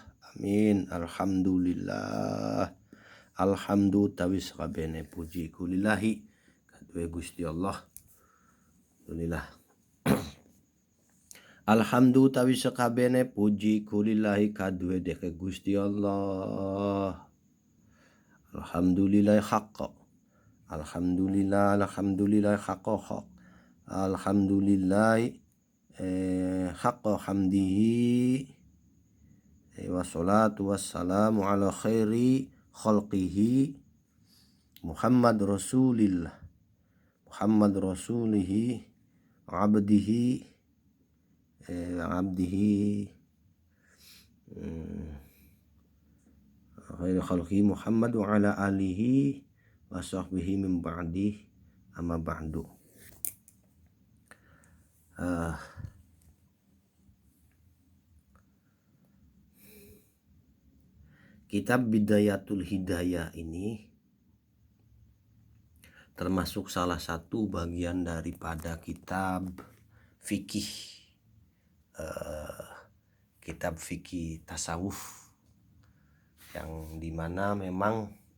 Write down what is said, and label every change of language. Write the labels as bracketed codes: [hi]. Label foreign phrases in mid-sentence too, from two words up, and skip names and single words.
[ar] آمين. الحمد لله. [jv] Alhamdulillah tawis kabene puji kulillahi kadue Gusti Allah. [ar] Alhamdulillah. [jv] Alhamdulillah tawis kabene puji kulillahi kadue deke Gusti Allah. [ar] الحمد لله حقا. الحمد لله الحمد لله حقا. الحمد لله حق حمده والصلاة والسلام على خير خلقه محمد رسول الله محمد رسوله عبده خير خلقه محمد وعلى آله وصحبه من بعد أما بعد. [id] Kitab Bidayatul Hidayah ini termasuk salah satu bagian daripada kitab fikih, kitab fikih tasawuf, yang dimana memang